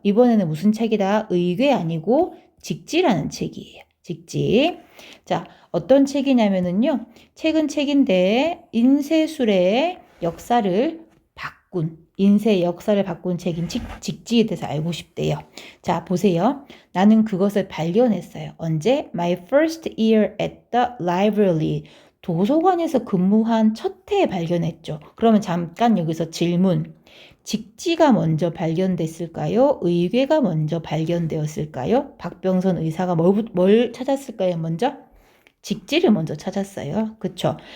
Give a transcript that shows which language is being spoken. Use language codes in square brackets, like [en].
[ko] 이번에는 무슨 책이다? 의궤 아니고 직지라는 책이에요. 직지. 자, 어떤 책이냐면은요. 책은 책인데 인쇄술의 역사를 바꾼 인쇄의 역사를 바꾼 책인 직지에 대해서 알고 싶대요. 자, 보세요. 나는 그것을 발견했어요. 언제? [en] My first year at the library. [ko] 도서관에서 근무한 첫 해에 발견했죠. 그러면 잠깐 여기서 질문. 직지가 먼저 발견됐을까요? 의궤가 먼저 발견되었을까요? 박병선 의사가 뭘 찾았을까요? 먼저? 직지를 먼저 찾았어요. 그쵸?